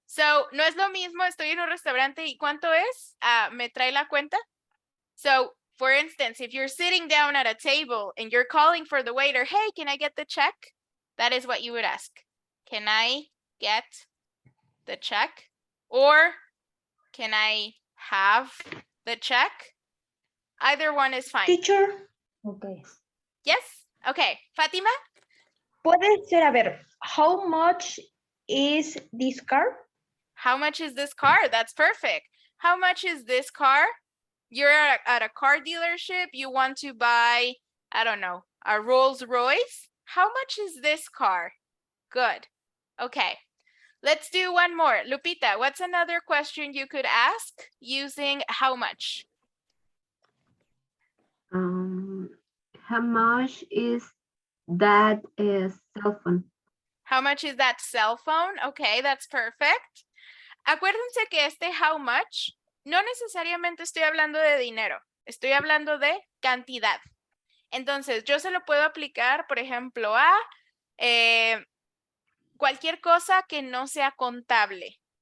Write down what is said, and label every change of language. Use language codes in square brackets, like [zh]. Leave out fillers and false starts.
[es] So, no es lo mismo, estoy en un restaurante y ¿cuánto es? ¿Me trae la cuenta? [en] So, for instance, if you're sitting down at a table and you're calling for the waiter, hey, can I get the check? That is what you would ask. Can I get the check? Or can I have the check? Either one is fine. Teacher, Okay. Yes? Okay. Fatima? [es] puede ser, a ver, [en] how much is this car? How much is this car? That's perfect. How much is this car? You're at a car dealership. You want to buy, I don't know, a Rolls Royce. How much is this car? Good. Okay. Let's do one more. Lupita, what's another question you could ask using how much? How much is that cell phone? How much is that cell phone? Okay, that's perfect. [es] Acuérdense que este how much no necesariamente estoy hablando de dinero, estoy hablando de cantidad. Entonces, yo se lo puedo aplicar, por ejemplo, a cualquier cosa que no sea contable.